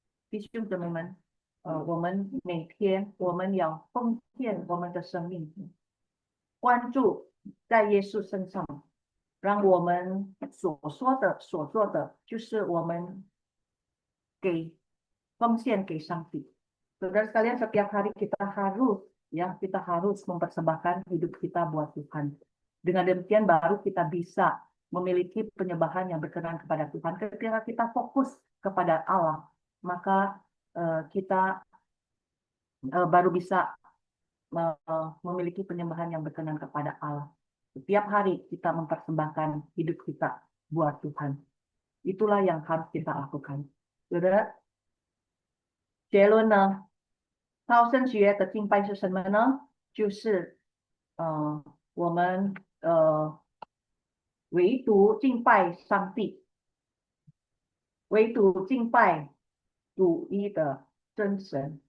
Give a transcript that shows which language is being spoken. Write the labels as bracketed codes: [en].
[zh] 弟兄姊妹们，我们每天我们要奉献我们的生命，关注在耶稣身上，让我们所说的、所做的，就是我们奉献给上帝。 [id] Saudara sekalian, setiap hari kita harus mempersembahkan hidup kita buat Tuhan. Dengan demikian baru kita bisa memiliki penyembahan yang berkenan kepada Tuhan. Ketika kita fokus kepada Allah, maka kita baru bisa memiliki penyembahan yang berkenan kepada Allah. setiap hari kita mempersembahkan hidup kita buat Tuhan. Itulah yang harus kita lakukan. [zh] 有的结论呢，超升学的敬拜是什么呢？就是我们唯独敬拜上帝，唯独敬拜独一的真神。